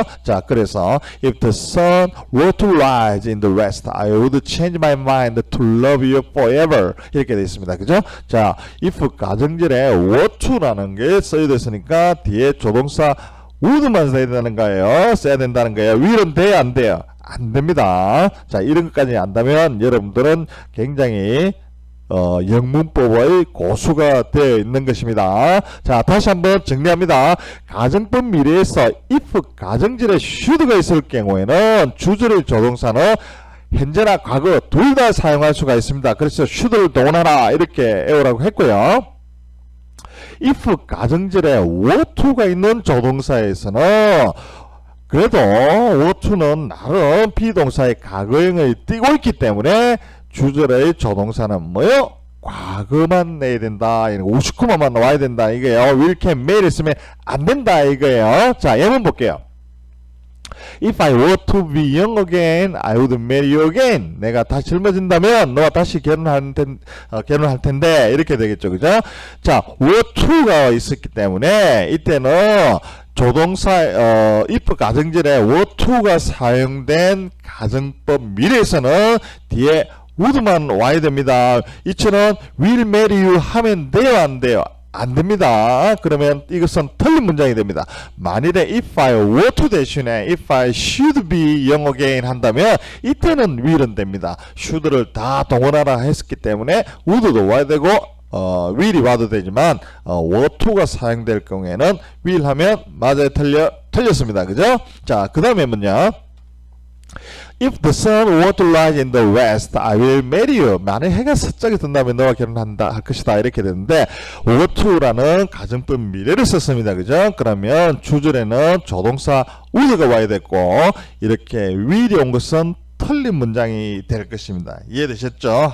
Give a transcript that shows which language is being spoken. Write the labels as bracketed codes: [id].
[ko] 자, 그래서 [en] if the sun were to rise in the west, I would change my mind to love you forever. [ko] 이렇게 되어 있습니다. 그죠? 자, if 가정절에 were to라는 게 써야 됐으니까 뒤에 조동사 would만 써야 된다는 거예요. will은 돼요, 안 돼요? 안 됩니다. 자, 이런 것까지 안다면 여러분들은 굉장히 영문법의 고수가 되어 있는 것입니다. 자, 다시 한번 정리합니다. 가정법 미래에서 if 가정절에 should가 있을 경우에는 주절의 조동사는 현재나 과거 둘 다 사용할 수가 있습니다. 그래서 should를 동원하라 이렇게 외우라고 했고요. if 가정절에 were to가 있는 조동사에서는 그래도 were to는 나름 비동사의 과거형을 띄고 있기 때문에 주절의 조동사는 뭐요? 과거만 내야 된다. 우스쿠마만 나와야 된다 이거예요. will, can, may를 쓰면 안 된다 이거예요. 자, 예문 볼게요. [en] If I were to be young again, I would marry you again. [ko] 내가 다시 젊어진다면 너와 다시 결혼할 텐데 이렇게 되겠죠, 그죠? 자, were to가 있었기 때문에 이때는 조동사 if 가정절에 were to가 사용된 가정법 미래에서는 뒤에 would만 와야 됩니다. 이처럼 [en] will marry you [ko] 하면 돼요, 안 돼요? 안 됩니다. 그러면 이것은 틀린 문장이 됩니다. 만일에 if I were to 대신에 [en] if I should be young again [ko] 한다면 이때는 will은 됩니다. should를 다 동원하라 했었기 때문에 would도 와야 되고 will이 와도 되지만 were to가 사용될 경우에는 will 하면 맞아요, 틀렸습니다. 그죠? 자, 그 다음에 뭐냐? [en] If the sun were to rise in the west, I will marry you. [ko] 만약 해가 서쪽에 든다면 너와 할 것이다. 이렇게 되는데 were to라는 가정법 미래를 썼습니다. 그죠? 그러면 주절에는 조동사 would가 와야 됐고 이렇게 will이 온 것은 틀린 문장이 될 것입니다. 이해되셨죠?